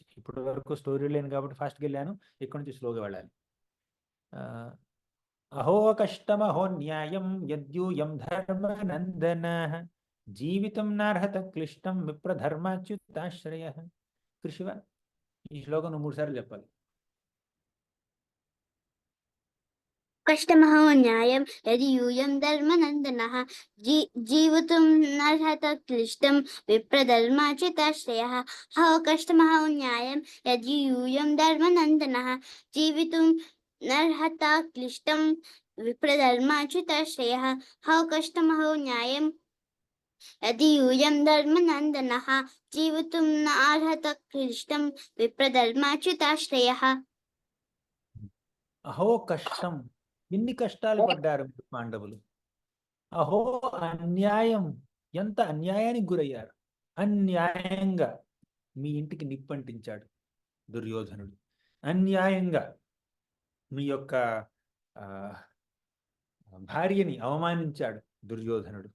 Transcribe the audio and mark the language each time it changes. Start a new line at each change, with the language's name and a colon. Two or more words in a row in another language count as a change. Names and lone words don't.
Telugu: ఇప్పటి వరకు స్టోరీ లేను కాబట్టి ఫాస్ట్కి వెళ్ళాను, ఇక్కడ నుంచి స్లోగా వెళ్ళాలి.
Sanskrit: అహో కష్టమహో న్యాయం యద్యూయం ధర్మనందన, జీవితం నార్హత క్లిష్టం విప్రధర్మాచ్యుతాశ్రయ.
Telugu: కృషివ, ఈ శ్లోకం 3 సార్లు చెప్పాలి.
Sanskrit: कष्टमहो न्यायं यदि यूयं धर्मनन्दनः, जीवितुं नार्हत क्लिष्टं विप्रधर्माच्युताश्रयः. हो कष्टमहो न्यायं यदि यूयं धर्मनन्दनः, जीवितुं नार्हत क्लिष्टं विप्रधर्माच्युताश्रयः. हो कष्टमहो न्यायं यदि यूयं धर्मनन्दनः जीवितुं न अर्हत क्लिष्टं विप्रधर्माच्युताश्रयः.
Telugu: అహో కష్టం, ఇన్ని కష్టాలు పడ్డారు మీరు పాండవులు. అహో అన్యాయం, ఎంత అన్యాయానికి గురయ్యారు. అన్యాయంగా మీ ఇంటికి నిప్పంటించాడు దుర్యోధనుడు. అన్యాయంగా మీ యొక్క ఆ, భార్యని అవమానించాడు దుర్యోధనుడు.